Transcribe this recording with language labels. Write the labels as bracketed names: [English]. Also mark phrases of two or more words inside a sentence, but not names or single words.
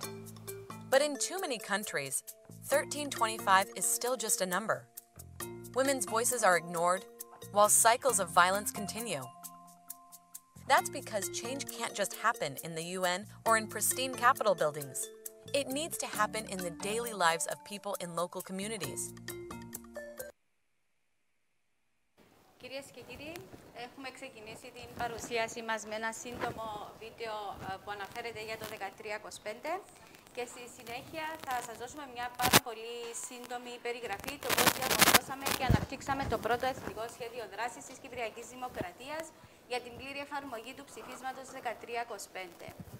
[English] But in too many countries, 1325 is still just a number. Women's voices are ignored, while cycles of violence continue. That's because change can't just happen in the UN or in pristine Capitol buildings. It needs to happen in the daily lives of people in local communities. [Greek] Κυρίες και κύριοι, έχουμε ξεκινήσει την παρουσίαση μας με ένα σύντομο βίντεο που αναφέρεται για το 1325 και στη συνέχεια θα σας δώσουμε μια πάρα πολύ σύντομη περιγραφή του πώς διαμορφώσαμε και αναπτύξαμε το πρώτο Εθνικό Σχέδιο Δράσης της Κυπριακής Δημοκρατίας για την πλήρη εφαρμογή του ψηφίσματος 1325.